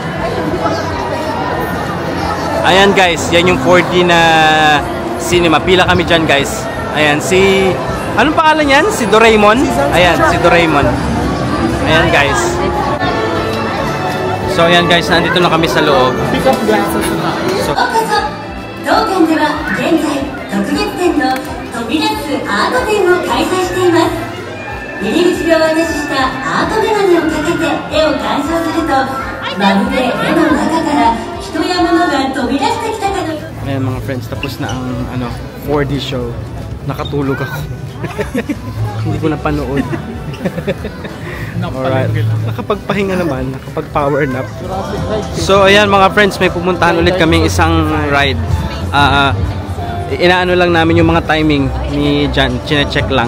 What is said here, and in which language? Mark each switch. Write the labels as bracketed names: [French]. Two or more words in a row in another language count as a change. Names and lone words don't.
[Filipino] Ayan guys, yan yung 4D na cinema. Pila kami dyan guys. Ayan, si... Anong pangalan yan? Si Doraemon? Ayan, si Doraemon. Ayan guys. So ayan guys, nandito na kami sa loob. So, [Japanese] 当館では現在特別展の飛び出すアート展を開催しています。入り口でお渡ししたアートメガネをかけて絵を鑑賞すると、まるで絵の中から人や物が飛び出してきたかの。 [Filipino] ayan mga friends, tapos na ang 4D show. Nakatulog ako. Hindi ko napanood. Alright. Nakapagpahinga naman, nakapag-power nap. So ayan mga friends, may pumuntahan ulit kaming isang ride. Inaano lang namin yung mga timing ni Jan, chine-check lang.